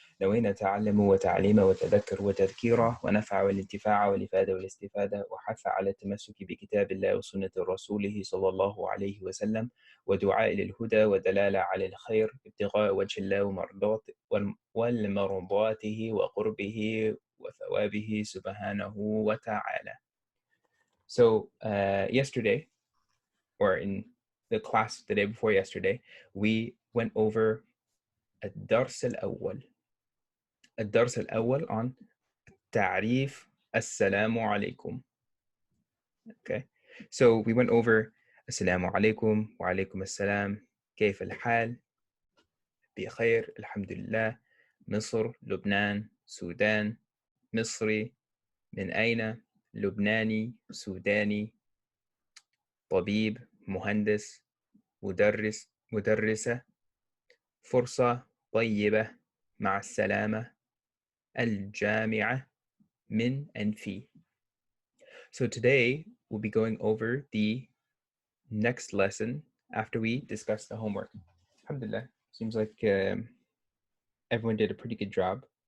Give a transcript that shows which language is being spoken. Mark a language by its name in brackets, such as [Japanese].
[Arabic] نوينا تعلم وتعليم وتذكر وتذكيره ونفع والانتفاع والإفادة والاستفادة، وحث على التمسك بكتاب الله وسنة رسوله صلى الله عليه وسلم، ودعاء للهدى ودلالة على الخير، ابتغاء وجه الله والمرضاته وقربه وثوابه سبحانه وتعالى. [English] So yesterday, or in the class the day before yesterday, we went over الدرس الأول on تعريف السلام عليكم. [Arabic] Okay, so we went over السلام عليكم وعليكم السلام، كيف الحال؟ بخير الحمد لله، مصر، لبنان، سودان، مصري، من أين؟ لبناني، سوداني، طبيب، مهندس، مدرسة، فرصة طيبة، مع السلامة، الجامعة، من and في. [English] So today we'll be going over the next lesson after we discuss the homework. Alhamdulillah, seems like everyone did a pretty good job.